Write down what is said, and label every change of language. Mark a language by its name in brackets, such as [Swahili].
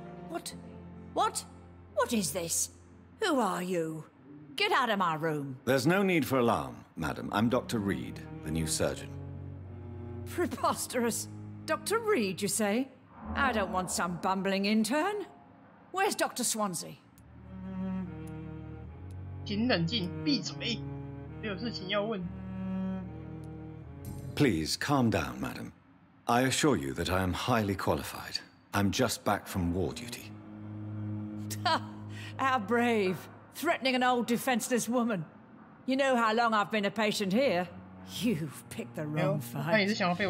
[English] What? What? What is this? Who are you? Get out of my room. There's no need for alarm, madam. I'm Dr. Reed, the new surgeon. Preposterous. Dr. Reed, you say? I don't want some bumbling intern. Where's Dr. Swansea? [Chinese] 请冷静，闭嘴，没有事情要问。 [English] Please calm down, madam. I assure you that I am highly qualified. I'm just back from war duty. How brave. Threatening an old defenseless woman. You know how long I've been a patient here? You've picked the wrong fight.